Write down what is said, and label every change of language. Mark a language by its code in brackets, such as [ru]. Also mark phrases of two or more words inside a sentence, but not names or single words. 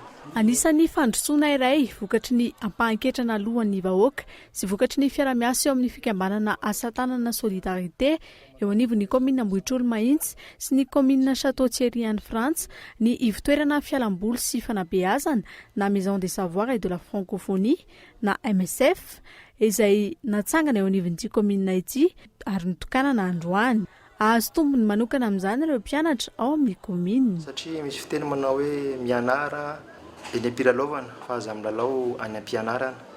[mg] Anisan'ny fandrosoana iray vokatry ny ampahanketrana alohan'ny vahoaka sy vokatry ny fiara-miasa eo amin'ny fikambanana asa tanana solidarité eo anivon'ny commune Ambohitrolo Mahitsy sy ny commune Château-Thierry any Frantsa ny ivitoerana fialamboly sy fanabeazana na Maison des Savoirs et de la Francophonie na MSF izay natsangana eo anivon'ity commune ity ary nitokanana androany. Azo tombony manokana amin'izany ireo mpianatra ao amin'ny commune. Satria misy fiteny manao hoe mianara eny am-pilalovana fa aza amin'ny lalao any am-pianarana.